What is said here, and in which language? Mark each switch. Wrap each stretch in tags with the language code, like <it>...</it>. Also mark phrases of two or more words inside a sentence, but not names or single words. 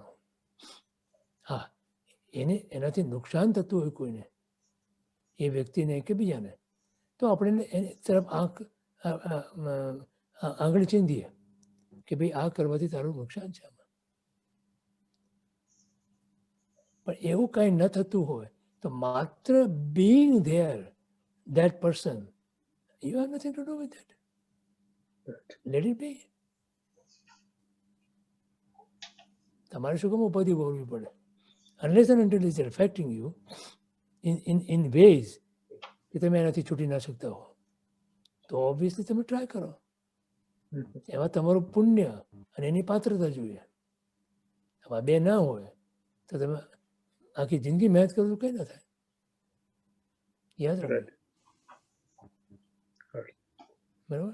<gu>હા, એનાથી નુકસાન થતું હોય કોઈને, એ વ્યક્તિને કે બીજાને, તો આપણે એની તરફ આંગળી ચીંધીએ કે ભાઈ આ કરવાથી તારું નુકસાન છે આમાં. પણ એવું કાંઈ ન થતું હોય તો માત્ર</gu> <en>being there, that person, you have nothing to do with that. Let it be.</en> <gu>તમારે શું કામ ઉપાધિ ભોગવવી પડે?</gu> <en>Unless and until it's affecting you in ways</en> <gu>કે તમે એનાથી છૂટી ના શકતા હો, તો ઓબ્વિયસલી તમે ટ્રાય કરો. એમાં તમારું પુણ્ય અને એની પાત્રતા જોઈએ. આમાં બે ના હોય તો તમે આખી જિંદગી મહેનત કરો તો કંઈ ના થાય. યાદ રાખો. બરાબર.</gu>